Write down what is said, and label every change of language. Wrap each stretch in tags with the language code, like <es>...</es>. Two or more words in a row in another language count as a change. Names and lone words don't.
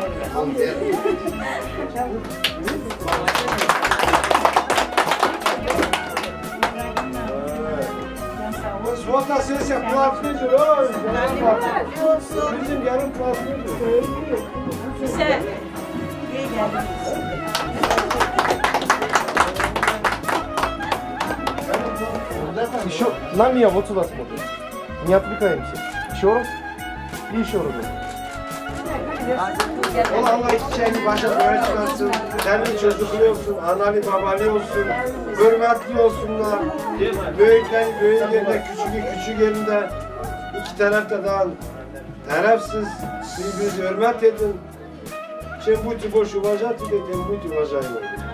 <tr>Suat'a ses yap, kuafördür o. Bizim yarım kuafördür. Güzel. İyi geldiniz.</tr> <ru>Еще на меня вот сюда смотрит. Не отвлекаемся. Еще раз. И еще раз.</ru> <tr>Allah çiçeğini başa böyle çıkarsın. Kendi çocuklu olsun, analı babalı olsun. Hürmetli olsunlar. Büyükler büyük yerinde, küçük yerinde. İki tarafta da tarafsız. Birbirinizi hürmet edin. Şimdi bu tip boş uvacat dedim, bu tip uvacat yok.</tr>